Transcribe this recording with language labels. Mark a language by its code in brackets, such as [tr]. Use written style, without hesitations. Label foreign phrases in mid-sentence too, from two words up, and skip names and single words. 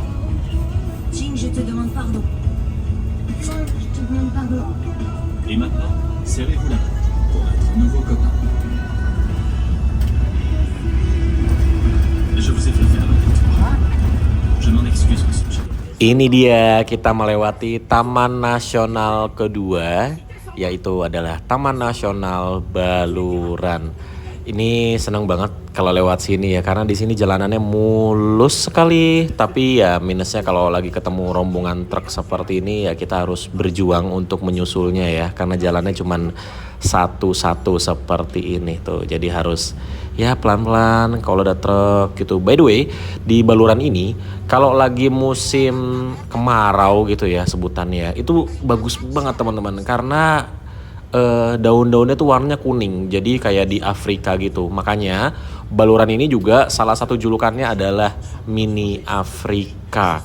[fr] Jing, je te demande pardon. Jing, je te demande pardon. Et maintenant, serrez-vous la main pour notre nouveau copain. Je vous ai fait faire n'importe quoi. Je m'en excuse, monsieur Jake. [id] Ini dia, kita melewati Taman Nasional kedua, yaitu adalah Taman Nasional Baluran. Ini senang banget kalau lewat sini ya, karena di sini jalanannya mulus sekali. Tapi ya minusnya kalau lagi ketemu rombongan truk seperti ini ya kita harus berjuang untuk menyusulnya ya, karena jalannya cuman satu-satu seperti ini tuh. Jadi harus ya pelan-pelan kalau ada truk gitu. [en] By the way, [id] di Baluran ini kalau lagi musim kemarau gitu ya sebutannya, itu bagus banget teman-teman, karena daun-daunnya tuh warnanya kuning, jadi kayak di Afrika gitu. Makanya Baluran ini juga salah satu julukannya adalah mini Afrika.